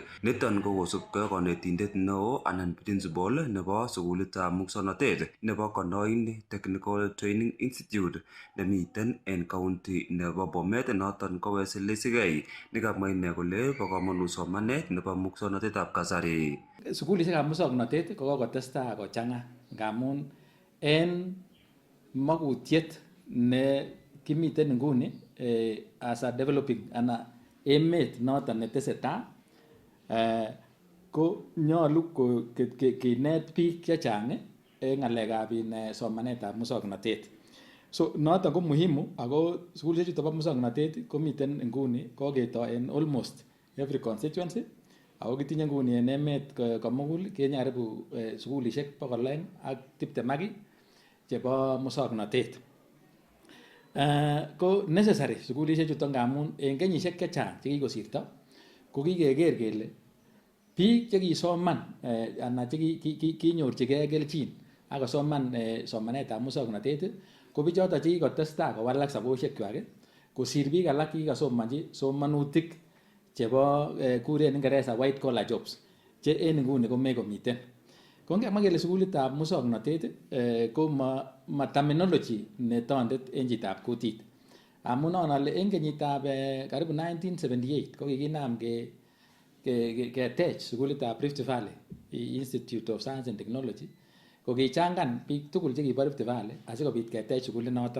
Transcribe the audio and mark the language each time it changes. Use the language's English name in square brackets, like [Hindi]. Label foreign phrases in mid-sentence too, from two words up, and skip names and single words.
[Kalenjin] Niton ko kosubkei konetindet neo anan principal nebo sukulitab muswoknotet nebo Konoin Technical Training Institute nemiten en county nebo Bomet noton ko Wesley Sigei nekamwa ine kole bo komonut somanet nebo muswoknotetab kasari. Sukulishekab muswoknotet ko kokotestai kochang'a ngamun en makutiet ne kimiten nguni [English] as a developing [Kalenjin] ana emet noton netesetai ko nyolu kinet biik chechang en ng'alekab somanetab muswoknotet. So noton ko muhimu ako sukulishek chuton bo muswoknotet komiten nguni koketoi en [English] almost every constituency. [Kalenjin] Ako kitinye nguni en emet komugul kenyaribu sukulishek 220 chebo muswoknotet. Ko necessary sukulishek chuton ngamun en kenyisiek chechang chekikosirto ko kikeker kele biik chekisoman anan chekinyorchigei kelchin akosoman somanetab muswoknotet ko bichoton chekikotestai kowalak saboshekwak kosir biik alak chekikasomanchi somanutik chebo kuren Ingereza [English] white collar jobs [Kalenjin] che en nguni komekomiten. Ko ngemwa kele sukulitab muswoknotet ko ma terminology netondet en chitab kutit. Amun non ale en kenyitab karibu 1978 ko kikinam ketech sukulitab Rift Valley Institute of Science and Technology ko kichangan biik tugul chekibo Rift Valley asikobit ketech sukulit noton.